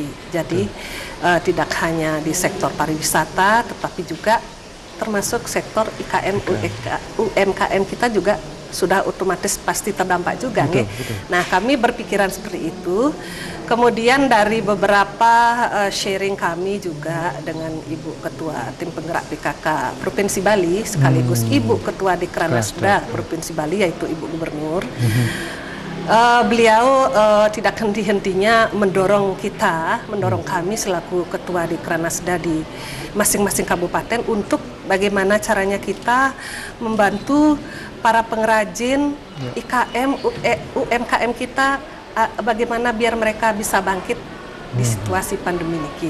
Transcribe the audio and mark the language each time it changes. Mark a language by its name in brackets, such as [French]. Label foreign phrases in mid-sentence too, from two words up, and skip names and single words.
[Indonesian] Jadi tidak hanya di sektor pariwisata, tetapi juga termasuk sektor IKM UMKM kita juga sudah otomatis pasti terdampak juga. Betul. Nah, kami berpikiran seperti itu. Kemudian dari beberapa sharing kami juga dengan Ibu Ketua Tim Penggerak PKK Provinsi Bali, sekaligus Ibu Ketua Dekranasda Provinsi Bali, yaitu Ibu Gubernur. Beliau tidak henti-hentinya mendorong kami selaku Ketua Dekranasda di masing-masing kabupaten untuk bagaimana caranya kita membantu para pengrajin IKM, UMKM kita, bagaimana biar mereka bisa bangkit di situasi pandemi ini.